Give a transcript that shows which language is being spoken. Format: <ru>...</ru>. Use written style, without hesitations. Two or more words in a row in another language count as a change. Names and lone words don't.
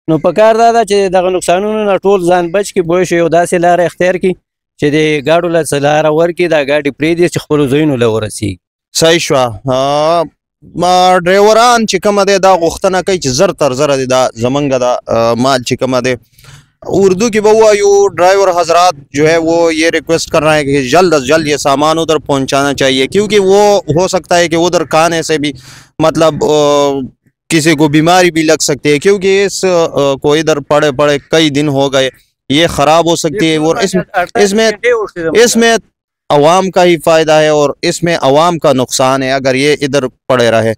<ps>نو پکار دا ده چې دغه نقصانونو نه ټول ځان بچ کړي پوه شو یو داسې لاره اختیار کړي چې د ګاډو له څه لاره ورکړي دا ګاډي پرېږدي چې خپلو ځایونو له ورسېږي. صحیح شوه. ما ډرایوران چې کومه دی دا غوښتنه کوي چې زر تر زره دی دا زمونږ دا مال چې کومه دی اردو کی بوایو</ps> <ur>ڈرائیور حضرات جو ہے وہ یہ ریکویسٹ کر رہے ہیں کہ جلد از جلد یہ سامان ادھر پہنچانا چاہیے، کیونکہ وہ ہو سکتا ہے کہ ادھر کھانے سے بھی مطلب کسی کو بیماری بھی لگ سکتی ہے، کیونکہ اس کو ادھر پڑے پڑے کئی دن ہو گئے، یہ خراب ہو سکتی ہے اور اس میں عوام کا ہی فائدہ ہے اور اس میں عوام کا نقصان ہے اگر یہ ادھر پڑے رہے.</ur>